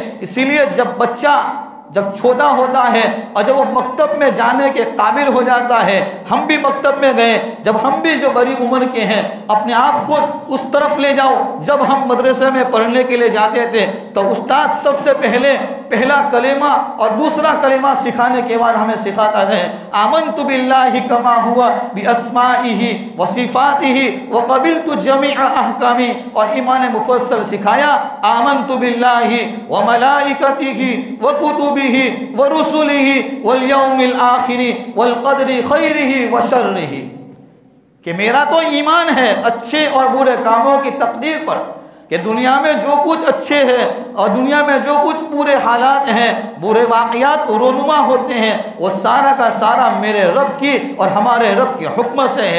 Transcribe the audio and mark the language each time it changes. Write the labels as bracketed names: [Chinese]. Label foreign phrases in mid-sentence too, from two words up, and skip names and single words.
[Hindi] इसीलिए जब बच्चा जब छोटा होता है और जब वो मकतब में जाने के काबिल हो जाता है, हम भी मकतब में गए, जब हम भी जो बड़ी उम्र के हैं अपने आप को उस तरफ ले जाओ। जब हम मदरसे में पढ़ने के लिए जाते थे तो उस्ताद सबसे पहले पहला कलेमा और दूसरा कलेमा सिखाने के बाद हमें सिखाता है आमन्तु [Arabic] بالله كما هو بأسمائه و صفاته و قبلت جميع أحكامه, [Hindi] और ईमान मुफस्सल सिखाया [Arabic] آمنت بالله و ملائكته و كتبه و رسله و اليوم الآخر و القدر خيره و شره, [Hindi] कि मेरा तो ईमान है अच्छे और बुरे कामों की तकदीर पर, कि दुनिया में जो कुछ अच्छे हैं और दुनिया में जो कुछ बुरे हालात हैं, बुरे वाक़यात रोनुमा होते हैं, वो सारा का सारा मेरे रब की और हमारे रब के हुक्म से है।